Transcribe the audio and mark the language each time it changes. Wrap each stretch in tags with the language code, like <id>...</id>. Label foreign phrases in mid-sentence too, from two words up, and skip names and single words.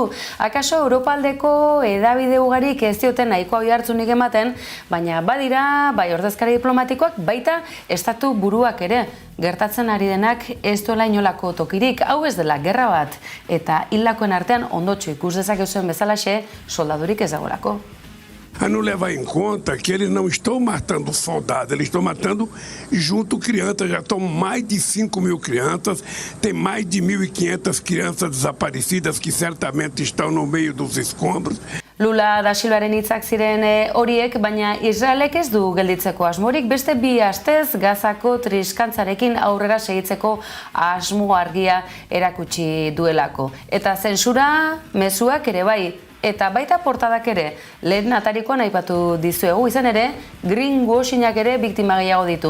<eu>Akaso Europaldeko hedabide ugarik ez dioten nahiko oihartzunik ematen, baina badira, bai ordezkari diplomatikoak, baita estatu buruak ere. Gertatzen ari denak ez duela inolako tokirik, hau ez dela gerra bat, eta hildakoen artean ondotxo ikus dezakezuen bezalaxe soldadurik ez dagoelako.</eu> <pt>A não levar em conta que eles não estão matando soldados, eles estão matando junto crianças, já estão mais de 5.000 crianças, tem mais de 1.500 crianças desaparecidas que certamente estão no meio dos escombros.</pt> <eu>Lula da Silvaren hitzak ziren horiek, baina Israelek ez du gelditzeko asmorik, beste 2 astez Gazako triskantzarekin aurrera segitzeko asmo argia erakutsi duelako. Eta zentsura mezuak ere bai, eta baita portadak ere, lehen atarikoan aipatu dizuegu, izan ere, greenwashingak ere biktima gehiago ditu.</eu>